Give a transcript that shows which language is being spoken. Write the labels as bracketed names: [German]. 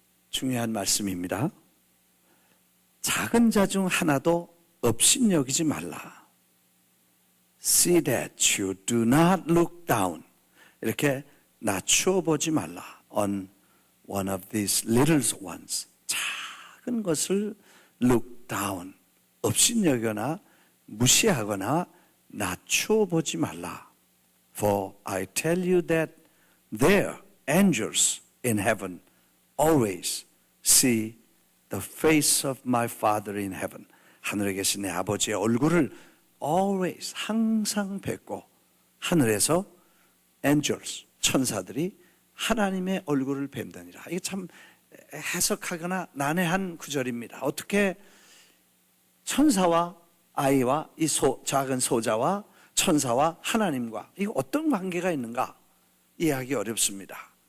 [Korean] 중요한 말씀입니다. 작은 자 중 하나도 업신여기지 말라. [English] See that you do not look down. [Korean] 이렇게 낮추어 보지 말라. [English] On one of these little ones. [Korean] 작은 것을 [English] look down. [Korean] 업신여거나 무시하거나 낮추어 보지 말라. [English] For I tell you that their angels in heaven always see the face of my Father in heaven. [Korean] 하늘에 계신 내 아버지의 얼굴을 always, 항상 뵙고, 하늘에서 angels, 천사들이 하나님의 얼굴을 뵌다니라. 이게 참 해석하거나 난해한 구절입니다. 어떻게 천사와 아이와 이 작은 소자와 천사와 하나님과 이거 어떤 관계가 있는가 이해하기 어렵습니다.